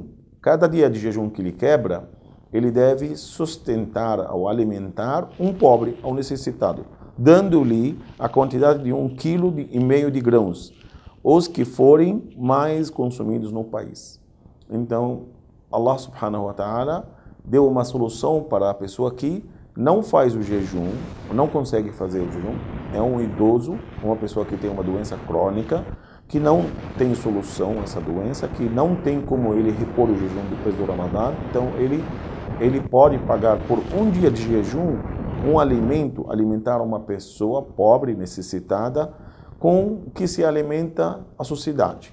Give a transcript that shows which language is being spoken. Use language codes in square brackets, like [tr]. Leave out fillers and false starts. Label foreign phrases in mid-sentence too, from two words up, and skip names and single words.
[pt] Cada dia de jejum que ele quebra, ele deve sustentar ou alimentar um pobre ou necessitado, dando-lhe a quantidade de 1,5 kg de grãos, os que forem mais consumidos no país. Então, [ar] الله سبحانه وتعالى [pt] deu uma solução para a pessoa que não faz o jejum, não consegue fazer o jejum, é um idoso, uma pessoa que tem uma doença crônica, que não tem solução essa doença, que não tem como ele repor o jejum depois do Ramadã. Então ele pode pagar por um dia de jejum um alimento, alimentar uma pessoa pobre, necessitada, com o que se alimenta a sociedade.